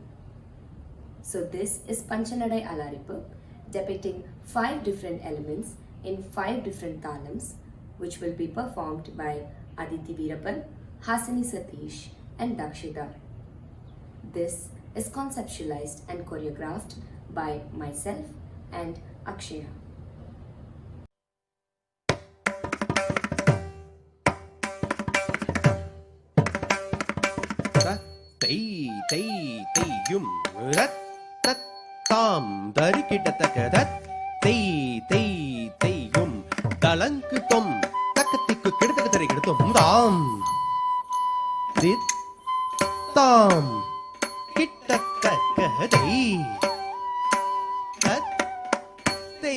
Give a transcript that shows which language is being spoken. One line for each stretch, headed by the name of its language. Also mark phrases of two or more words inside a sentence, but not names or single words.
English: So this is Panchanadai Alarippu, depicting 5 different elements in 5 different talams, which will be performed by Aditi Veerappan, Hasini Satish and Dakshita. This is conceptualized and choreographed by myself and Akshaya. Tei tei tei yum rat tat tam dari kita takadat tei tei tei yum dalank tom takatiku kidatak dari kidatum tam dit tam kita takadai tat tei